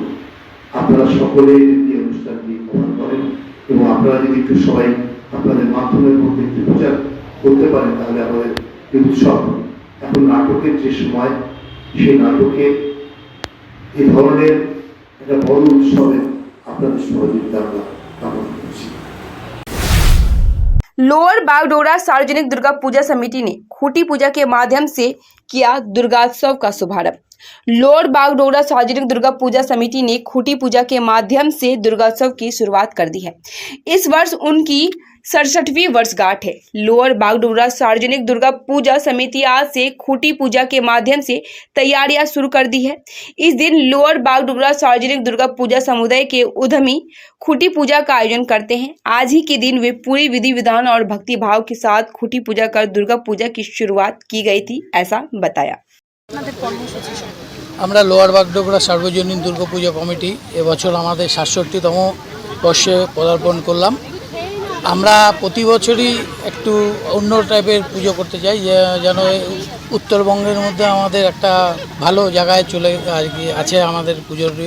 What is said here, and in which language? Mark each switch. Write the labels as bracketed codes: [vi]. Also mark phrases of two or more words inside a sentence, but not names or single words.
[bn] আপনারা সকলে যদি অনুষ্ঠানটি কভার করেন এবং আপনারা যদি একটু সবাই আপনাদের মাধ্যমের মধ্যে একটু প্রচার করতে পারেন, তাহলে আমাদের এই উৎসব, এখন নাটকের যে সময়, সেই নাটকে এই ধরনের একটা বড় উৎসবে আপনাদের সহযোগিতা আমরা কামনা করছি। [hi] लोअर बागडोगरा सार्वजनिक दुर्गा पूजा समिति ने खूटी पूजा के माध्यम से किया दुर्गोत्सव का शुभारंभ। लोअर बागडोगरा सार्वजनिक दुर्गा पूजा समिति ने खूटी पूजा के माध्यम से दुर्गोत्सव की शुरुआत कर दी है। इस वर्ष उनकी 67वीं वर्षगांठ है। लोअर बागडोगरा सार्वजनिक दुर्गा पूजा समिति आज से खूटी पूजा के माध्यम से तैयारियां शुरू कर दी है। इस दिन लोअर बागडोगरा सार्वजनिक दुर्गा पूजा समुदाय के उद्यमी खूटी पूजा का आयोजन करते हैं। आज ही के दिन वे पूरी विधि विधान और भक्ति भाव के साथ खूटी पूजा कर दुर्गा पूजा की शुरुआत की गई थी, ऐसा बताया। [bn] আমরা লোয়ার বাগডোগরা সার্বজনীন দুর্গাপূজা কমিটি এবছর আমাদের 67তম বর্ষে পদার্পণ করলাম। আমরা প্রতি বছরই একটু অন্য টাইপের পুজো করতে চাই, যেন উত্তরবঙ্গের মধ্যে আমাদের একটা ভালো জায়গায় চলে আছে আমাদের পুজোর প্রিয়।